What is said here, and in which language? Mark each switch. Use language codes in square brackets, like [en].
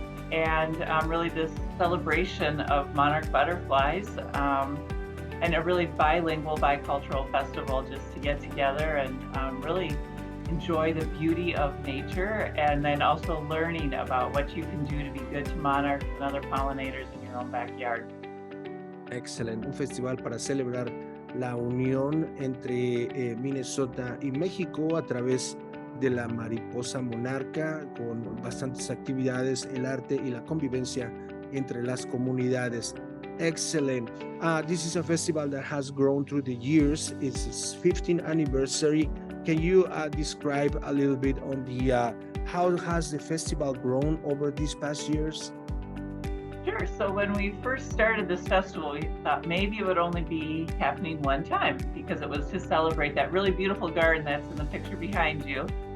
[en] And really this celebration of monarch butterflies and a really bilingual, bicultural festival just to get together and really enjoy the beauty of nature, and then also learning about what you can do to be good to monarchs and other pollinators in your own backyard. [es] Excelente, un festival para celebrar la unión entre Minnesota y México a través de la mariposa monarca, con bastantes actividades, el arte y la convivencia entre las comunidades. [en] Excellent. This is a festival that has grown through the years. It's its 15th anniversary. Can you describe a little bit on the how has the festival grown over these past years? Sure. So when we first started this festival, we thought maybe it would only be happening one time because it was to celebrate that really beautiful garden that's in the picture behind you.